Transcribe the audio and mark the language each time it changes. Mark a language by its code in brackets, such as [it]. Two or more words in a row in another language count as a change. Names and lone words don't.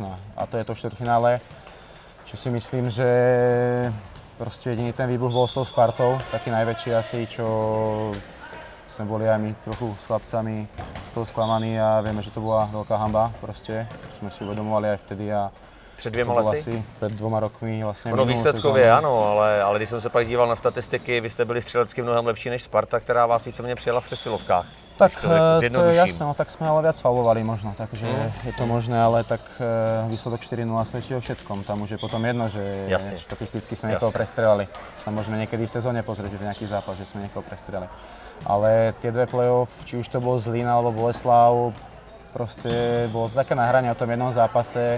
[sk] A to je to štvrťfinále, čo si myslím, že proste jediný ten výbuch bol s tou Spartou, taký najväčší asi, čo sme boli aj my trochu s chlapcami z toho sklamaní a vieme, že to bola veľká hanba proste. Sme si uvedomovali aj vtedy a [cs] před 2 lety? Asi před 2 rokmi vlastně. Ono výsledkově ano, ale když jsem se pak díval na statistiky, vy jste byli střelecky mnohem lepší než Sparta, která vás víceméně přijela v přesilovkách. [sk] Tak to je jasné, no, tak jsme ale viac faulovali možno, takže je to možné, ale tak výsledok 4-0 svedčí o všetkom. Tam už je potom jedno, že štatisticky [cs] jsme někoho [sk] prestrelali. Sa môžeme niekedy v sezóne pozrieť, že nejaký zápas, že [cs] jsme někoho [sk] prestrelali. Ale tie dve play-off, či už to bol Zlín alebo Boleslav, proste bolo to také na hrane o tom jednom zápase.